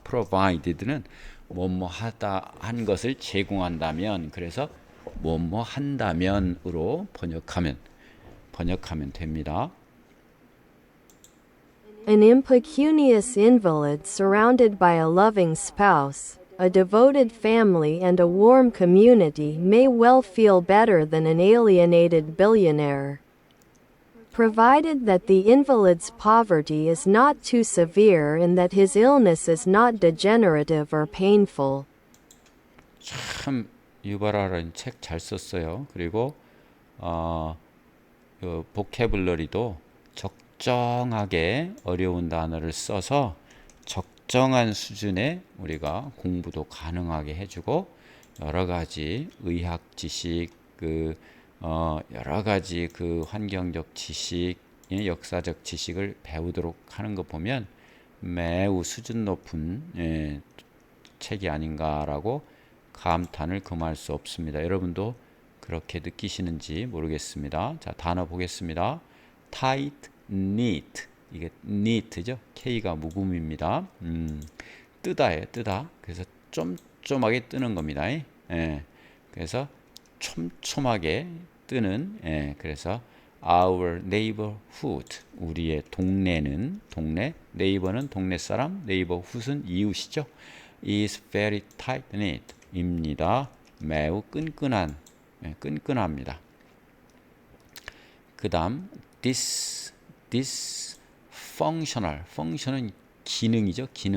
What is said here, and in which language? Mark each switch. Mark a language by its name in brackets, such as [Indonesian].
[English] provided [Korean] 는 뭐뭐 하다 한 것을 제공한다면 그래서 뭐뭐 한다면으로 번역하면 됩니다. [English] An impecunious invalid surrounded by a loving spouse, a devoted family, and a warm community may well feel better than an alienated billionaire, provided that the invalid's poverty is not too severe and that his illness is not degenerative or painful. [Korean] 참 유발하라는 책 잘 썼어요. 그리고 그 보캐블러리도 적정하게 어려운 단어를 써서 적정한 수준의 우리가 공부도 가능하게 해주고 여러 가지 의학 지식, 여러 가지 그 환경적 지식, 역사적 지식을 배우도록 하는 거 보면 매우 수준 높은 책이 아닌가라고 감탄을 금할 수 없습니다. 여러분도 그렇게 느끼시는지 모르겠습니다. 자, 단어 보겠습니다. [English] tight, neat. [Korean] 이게 [English] neat [Korean] 죠. K가 묵음입니다. 뜨다. 그래서 쫌쫌하게 뜨는 겁니다. 그래서 촘촘하게 뜨는. 그래서 [English] our neighborhood. [Korean] 우리의 동네, [English] neighbor [Korean] 는 동네 사람, [English] neighborhood [Korean] 은 이웃이죠. [English] is very tight knit. [Korean] 입니다. 매우 끈끈합니다. 그 다음 [English] dysfunctional. function은 [Korean] 기능이죠.